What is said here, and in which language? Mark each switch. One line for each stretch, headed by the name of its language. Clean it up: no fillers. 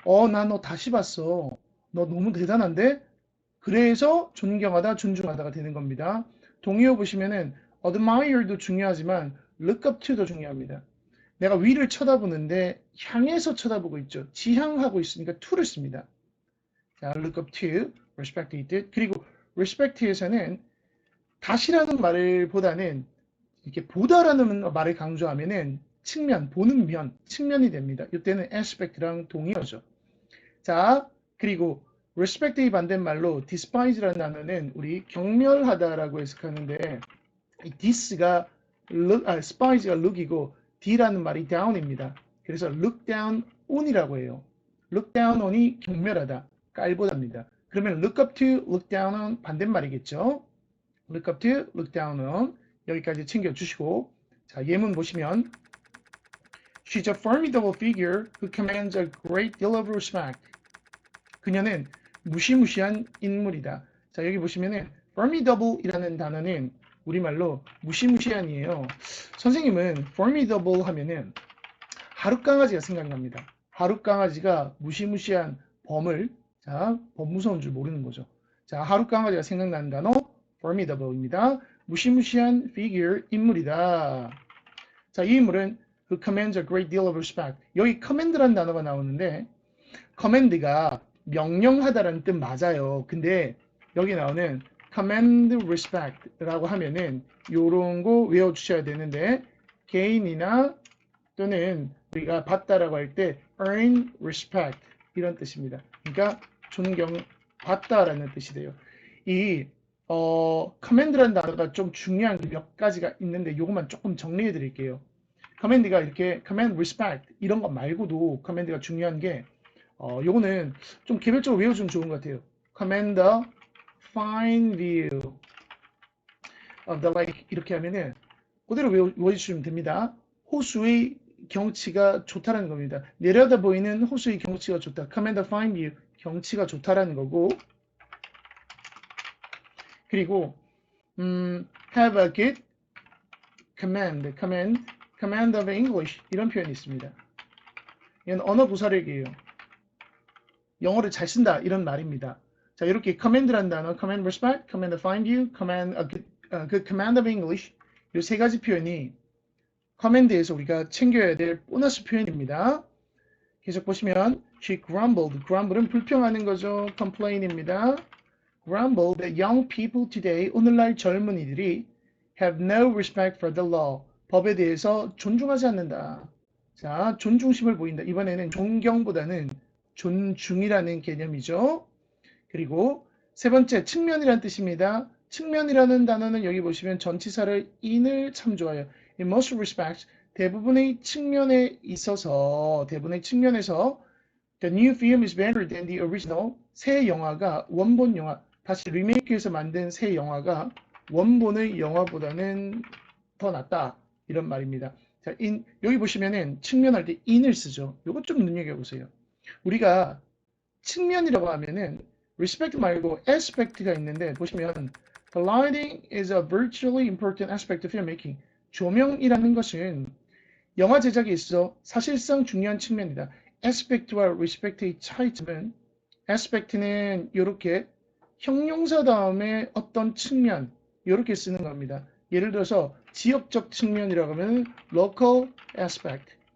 Korean: 나 너 다시 봤어. 너 너무 대단한데? 그래서 존경하다, 존중하다가 되는 겁니다. 동의어 보시면은 admire도 중요하지만 look up to도 중요합니다. 내가 위를 쳐다보는데 향해서 쳐다보고 있죠. 지향하고 있으니까 to를 씁니다. 자, look up to, respect 이 뜻. 그리고 respect에서는 다시라는 말을 보다는 이렇게 보다라는 말을 강조하면은 측면, 보는 면, 측면이 됩니다. 이때는 aspect랑 동의어죠. 자, 그리고 respect의 반대말로 despise라는 단어는 우리 경멸하다라고 해석하는데 이 dis가 spise가 look이고 d라는 말이 down입니다. 그래서 look down on이라고 해요. look down on이 경멸하다, 깔보다입니다.
English: 그러면 look up to, look down on 반대말이겠죠. look up to, look down on
Korean: 여기까지 챙겨주시고 자 예문 보시면
English: She's a formidable figure who commands a great deal of respect.
Korean: 그녀는 무시무시한 인물이다. 자 여기 보시면은 formidable이라는 단어는 우리말로 무시무시한이에요. 선생님은 formidable 하면은 하룻강아지가 생각납니다. 하룻강아지가 무시무시한 범을 범 무서운 줄 모르는 거죠. 자 하룻강아지가 생각나는 단어 formidable입니다. 무시무시한 figure, 인물이다. 자, 이 인물은
English: who commands a great deal of respect.
Korean: 여기 command라는 단어가 나오는데 command가 명령하다라는 뜻 맞아요. 근데 여기 나오는 command respect라고 하면은 요런 거 외워주셔야 되는데 개인이나 또는 우리가 받다라고 할 때 earn respect 이런 뜻입니다. 그러니까 존경받다라는 뜻이 돼요. 이 command라는 단어가 좀 중요한 게 몇 가지가 있는데 요것만 조금 정리해 드릴게요. command가 이렇게 command respect 이런 거 말고도 command가 중요한 게 요거는 좀 개별적으로 외워주면 좋은 것 같아요.
English: command the fine view of the lake
Korean: 이렇게 하면은 그대로 외워주시면 됩니다. 호수의 경치가 좋다라는 겁니다. 내려다 보이는 호수의 경치가 좋다.
English: command the fine view
Korean: 경치가 좋다라는 거고 그리고
English: have a good command of English
Korean: 이런 표현이 있습니다. 이건 언어 구사력이에요. 영어를 잘 쓴다 이런 말입니다. 자 이렇게 command라는 단어, command respect, command a fine view,
English: command a good command of English
Korean: 이 세 가지 표현이 command에서 우리가 챙겨야 될 보너스 표현입니다. 계속 보시면 she grumbled, grumble은 불평하는 거죠. complain입니다.
English: grumble that young people today
Korean: 오늘날 젊은이들이
English: have no respect for the law
Korean: 법에 대해서 존중하지 않는다. 자 존중심을 보인다. 이번에는 존경보다는 존중이라는 개념이죠. 그리고 세 번째 측면이라는 뜻입니다. 측면이라는 단어는 여기 보시면 전치사를 in을 참조하여
English: in most respects
Korean: 대부분의 측면에 있어서 대부분의 측면에서
English: the new film is better than the original
Korean: 새 영화가 원본 영화 다시 리메이크해서 만든 새 영화가 원본의 영화보다는 더 낫다 이런 말입니다. 자, 여기 보시면은 측면할 때 in을 쓰죠. 이것 좀 눈여겨보세요. 우리가 측면이라고 하면은
English: respect 말고 aspect가
Korean: 있는데 보시면
English: the lighting is a virtually important aspect of filmmaking.
Korean: 조명이라는 것은 영화 제작에 있어 사실상 중요한 측면이다. aspect와 respect의 차이점은 aspect는 이렇게 형용사 다음에 어떤 측면 이렇게 쓰는 겁니다. 예를 들어서 지역적 측면이라고 하면 local aspect.